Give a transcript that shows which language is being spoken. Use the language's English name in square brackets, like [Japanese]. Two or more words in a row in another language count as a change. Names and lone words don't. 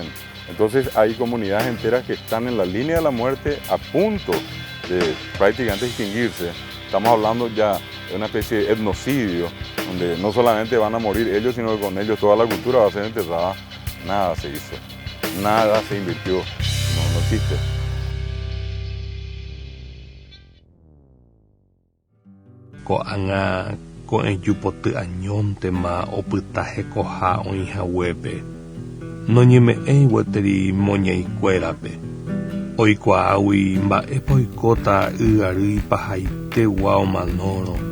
[Spanish] Entonces hay comunidades enteras que están en la línea de la muerte a punto de prácticamente extinguirse. Estamos hablando ya de una especie de etnocidio, donde no solamente van a morir ellos, sino que con ellos toda la cultura va a ser enterrada. Nada se hizo, nada se invirtió, no existe. [Guarani] Ko'ág̃a ko'ẽjupotýañóntema opyta hekoha oĩhaguépe noñeme'ẽ gueteri moñaikuérape oikuaágui mba'épa oikóta y pahaitegua omanóro.